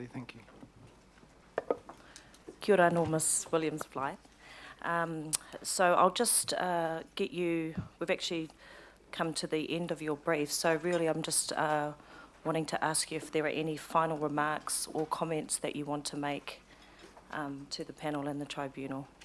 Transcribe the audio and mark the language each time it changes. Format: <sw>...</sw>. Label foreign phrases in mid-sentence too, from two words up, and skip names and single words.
<en>Thank you.</en> <mi>Kia ora anō,</mi> <en>Ms. Williams-Blythe. So I'll just get you, we've actually come to the end of your brief, so really I'm just wanting to ask you if there are any final remarks or comments that you want to make to the panel and the tribunal.</en>